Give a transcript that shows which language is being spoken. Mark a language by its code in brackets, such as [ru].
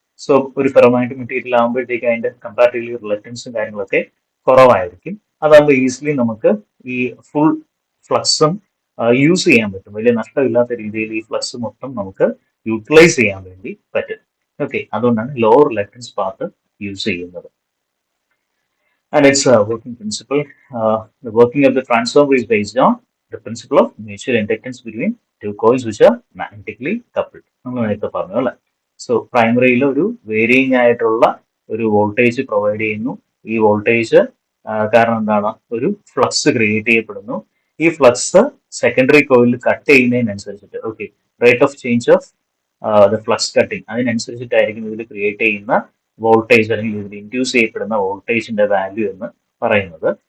[ml] So ഒരു ferromagnetic material ആകുമ്പോഴത്തേക്ക് അതിന്റെ കമ്പാരിറ്റീവ്ലി റിലക്ടൻസും കാര്യങ്ങളൊക്കെ കുറവായിരിക്കും. അതാകുമ്പോൾ ഈസിലി നമുക്ക് ഈ ഫുൾ ഫ്ലക്സും യൂസ് ചെയ്യാൻ പറ്റും. വലിയ നഷ്ടമില്ലാത്ത രീതിയിൽ ഈ ഫ്ലക്സ് മൊത്തം നമുക്ക് യൂട്ടിലൈസ് ചെയ്യാൻ വേണ്ടി പറ്റും. ഓക്കെ, അതുകൊണ്ടാണ് ലോ റിലക്ടൻസ് പാത്ത് യൂസ് ചെയ്യുന്നത്. [en] And its working principle, the working of the transformer is based on the principle of mutual inductance between two coils which are magnetically coupled. [ml] നമ്മൾ നേരത്തെ പറഞ്ഞു അല്ലേ. സോ പ്രൈമറിയിൽ ഒരു വേരിയിങ് ആയിട്ടുള്ള ഒരു voltage provide ചെയ്യുന്നു. ഈ വോൾട്ടേജ് കാരണം എന്താണ്, ഒരു ഫ്ലക്സ് ക്രിയേറ്റ് ചെയ്യപ്പെടുന്നു. ഈ ഫ്ലക്സ് സെക്കൻഡറി കോയിലിൽ cut ചെയ്യുന്നതിനനുസരിച്ചിട്ട്, okay, [en] rate of change of the flux cutting, [ml] അതിനനുസരിച്ചിട്ടായിരിക്കും ഇതിൽ ക്രിയേറ്റ് ചെയ്യുന്ന വോൾട്ടേജ് അല്ലെങ്കിൽ ഇതിൽ ഇൻഡ്യൂസ് ചെയ്യപ്പെടുന്ന വോൾട്ടേജിന്റെ വാല്യൂ എന്ന് പറയുന്നത്.